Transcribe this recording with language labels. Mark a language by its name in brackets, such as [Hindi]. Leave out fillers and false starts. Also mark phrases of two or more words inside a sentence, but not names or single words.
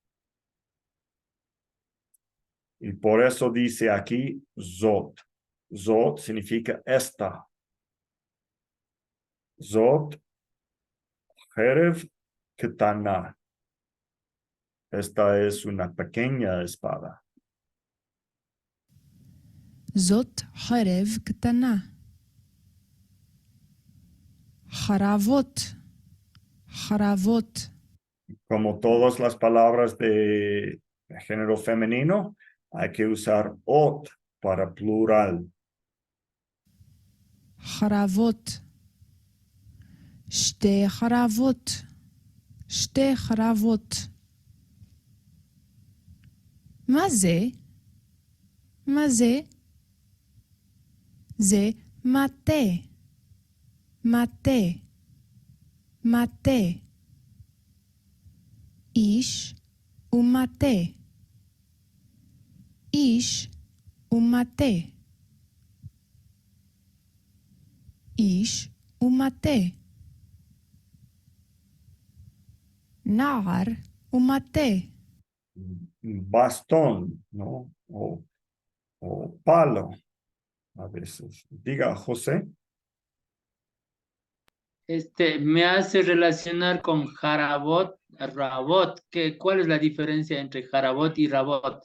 [Spanish] Y por eso dice aquí Zot. Zot significa esta. [Hebrew] זאת, חרב, קטנה. [Spanish] Esta es una pequeña espada. [Hebrew] זאת חרב קטנה. חרבות, חרבות, Como todas las palabras de género femenino, hay que usar ot para plural. חרבות, שתי חרבות, שתי חרבות. מה זה? מה זה? זה מטה, מטה, מטה. איש ומטה, איש ומטה, איש ומטה. נער ומטה. [Spanish] Bastón, ¿no? O palo, a veces. Diga, José. Me hace relacionar con jarabot, rabot. ¿Cuál es la diferencia entre jarabot y rabot?